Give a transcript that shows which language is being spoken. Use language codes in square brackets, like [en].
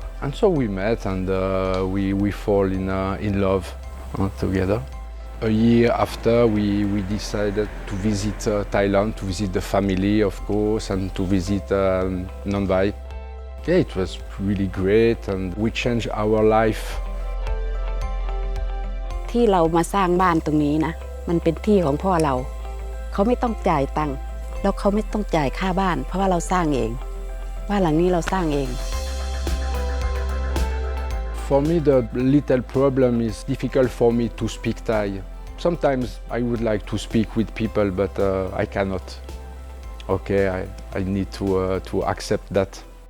[en] And so we met and we fall in love together. A year after, we decided to visit Thailand, to visit the family, of course, and to visit Nong Vai. Yeah, it was really great and we changed our life. [th] ที่เรามาสร้างบ้านตรงนี้นะมันเป็นที่ของพ่อเราเขาไม่ต้องจ่ายตังค์แล้วเขาไม่ต้องจ่ายค่าบ้านเพราะว่าเราสร้างเองบ้านหลังนี้เราสร้างเอง [en] For me, the little problem is difficult for me to speak Thai. Sometimes I would like to speak with people, but I cannot. Okay, I need to accept that.